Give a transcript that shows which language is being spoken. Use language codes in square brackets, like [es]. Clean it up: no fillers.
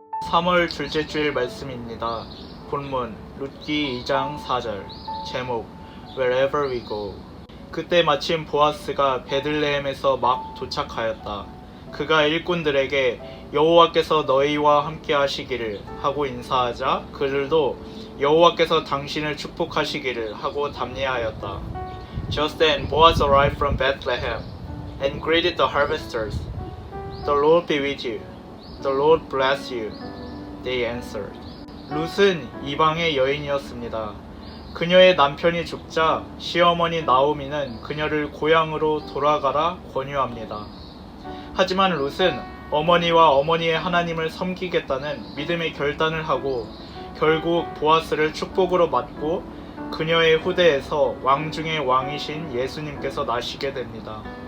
[ko] (3월) 둘째 주일 말씀입니다. 본문 룻기 2장 4절. 제목 [en] Wherever we go. [ko] 그때 마침 보아스가 베들레헴에서 막 도착하였다. 그가 일꾼들에게 여호와께서 너희와 함께 하시기를 하고 인사하자 그들도 여호와께서 당신을 축복하시기를 하고 답례하였다. [en] Just then Boaz arrived from Bethlehem and greeted the harvesters. The Lord be with you. The Lord bless you. They answered. [ko] 룻은 이방의 여인이었습니다. 그녀의 남편이 죽자 시어머니 나오미는 그녀를 고향으로 돌아가라 권유합니다. 하지만 룻은 어머니와 어머니의 하나님을 섬기겠다는 믿음의 결단을 하고 결국 보아스를 축복으로 맞고 그녀의 후대에서 왕 중의 왕이신 예수님께서 나시게 됩니다.